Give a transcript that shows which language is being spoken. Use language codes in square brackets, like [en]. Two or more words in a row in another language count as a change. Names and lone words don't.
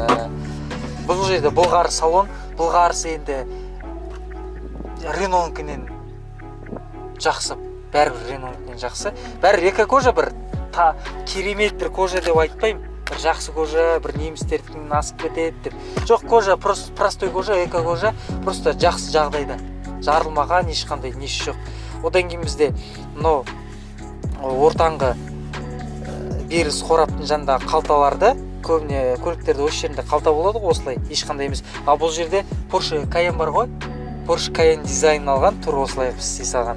[kk] Бұл жерде былғары салон, былғарысы енді Renault-нен жақсы, бәрібір Renault-нен жақсы. Бәрі эко-кожа, бір керемет бір кожа деп айтпаймын. Бір жақсы кожа, бір немістердің асып кетеді деп. Жоқ, кожа, [ru] простой кожа, [kk] эко-кожа, просто жақсы жағдайда. Жарылмаған, ешқандай несі жоқ. Одан кейін бізде мынау ортаңғы беріс қораптың жанындағы қалталарды, көбіне көліктерде осы жерінде қалта болады ғой, осылай, ешқандай емес. А бұл жерде Porsche Cayenne бар ғой, Porsche Cayenne дизайнын алған, тур осылай істей салған.